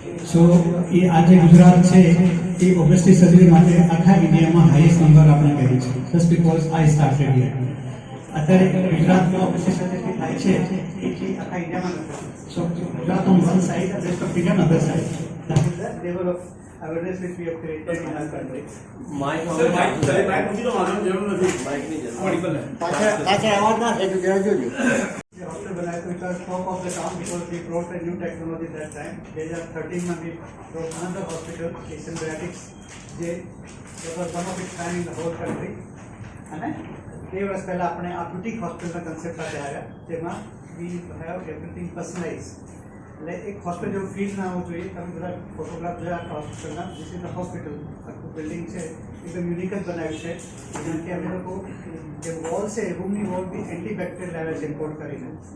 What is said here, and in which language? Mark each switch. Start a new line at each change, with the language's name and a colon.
Gujarati: સો એ આજે ગુજરાત છે એ obesity surgery માટે આખા ઇન્ડિયામાં હાઈએસ્ટ નંબર આપણે કરી છે,
English: Just because I started here.
Gujarati: અત્યારે ગુજરાતમાં ઓબેસિટી સર્જરી થાય છે એ આખા ઇન્ડિયામાં નથી.
English: So Gujarat on one side, rest of India on other side. That is the level of awareness which we have created in our country.
Gujarati: Mike પૂછી લો, માનવ જરૂર નથી, માઇકની જરૂર ઓડિબલ હે. પાછળ અવાજ ના થાય તો જરા જોજો.
English: The hospital
Hindi: बनाया तो
English: it was top of the town because we brought a new technology that time. 2013
Hindi: में
English: we brought another hospital, Asian Beratics, that was one of its kind in the whole country.
Gujarati: અને તે વર્ષ પહેલાં આપણે આ boutique હોસ્પિટલના concept સાથે આવ્યા, જેમાં
English: We have everything personalize.
Gujarati: એટલે એક હોસ્પિટલ જેવું ફીલ ના આવવું જોઈએ. તમે બધા ફોટોગ્રાફ જોયા આખા હોસ્પિટલના.
English: This is the hospital.
Gujarati: આખું બિલ્ડિંગ છે એકદમ યુનિક જ બનાવ્યું છે. જેમ કે અમે લોકો જે વોલ છે રૂમની વોલ બી એન્ટીબેક્ટેરિયલ લાવ્યા છે ઇમ્પોર્ટ કરીને.